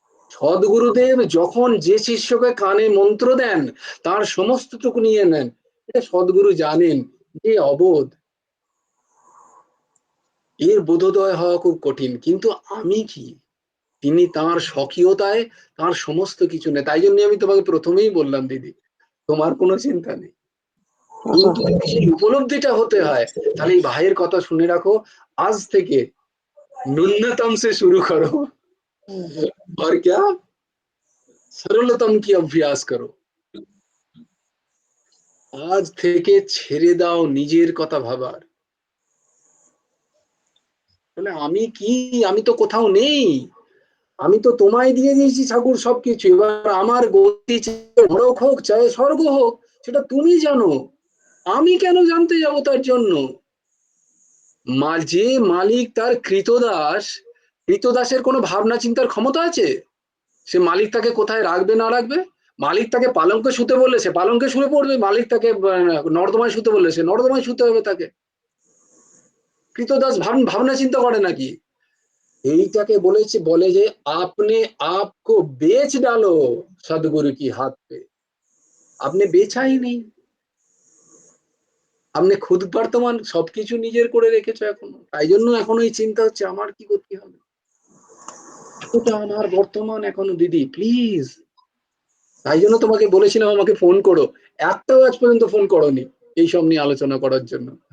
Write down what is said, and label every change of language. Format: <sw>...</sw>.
<bn>সদ্গুরুদেব যখন যে শিষ্যকে কানে মন্ত্র দেন তার সমস্তটুকু নিয়ে নেন, এটা সদ্গুরু জানেন যে অবোধ, এর বোধোদয় হওয়া খুব কঠিন। কিন্তু আমি কি, তিনি তার স্বকীয়তায় তার সমস্ত কিছু নেই। তাই জন্য আমি তোমাকে প্রথমেই বললাম দিদি, তোমার কোনো চিন্তা নেই। কিন্তু সেই উপলব্ধিটা হতে হয়। তাহলে এই ভাইয়ের কথা শুনে রাখো, আজ থেকে</bn> <hi>न्यूनतम से शुरू करो और क्या सरलतम की अभ्यास करो।</hi> <bn>আজ থেকে ছেড়ে দাও নিজের কথা ভাবার। বলে আমি কি, আমি তো কোথাও নেই, আমি তো তোমায় দিয়ে দিয়েছি ঠাকুর সবকিছু, এবার আমার গতি নরক হোক চাই স্বর্গ হোক সেটা তুমি জানো, আমি কেন জানতে যাবো তার জন্য? যে মালিক তার কৃতদাস, কৃতদাসের কোনো ভাবনা চিন্তার ক্ষমতা আছে? সে মালিক তাকে কোথায় রাখবে না রাখবে? মালিক তাকে পালঙ্কে শুতে বললে সে পালঙ্কে শুয়ে পড়বে, মালিক তাকে নর্দমায় শুতে বললে সে নর্দমায় শুতে হবে তাকে। কৃতদাস ভাবনা চিন্তা করে নাকি? এইটাকে বলেছে, বলে যে আপনি</bn> <hi>आपको बेच डालो सदगुरु की हाथ पे।</hi> <bn>আপনি বেচাই নেই, আপনি খুদ বর্তমান সবকিছু নিজের করে রেখেছো এখনো, তাই জন্য এখনো এই চিন্তা হচ্ছে আমার কি করতে হবে। এতটা আমার বর্তমান এখনো দিদি, প্লিজ। তাই জন্য তোমাকে বলেছিলাম আমাকে ফোন করো, একটাও আজ পর্যন্ত ফোন করোনি এইসব নিয়ে আলোচনা করার জন্য।</bn>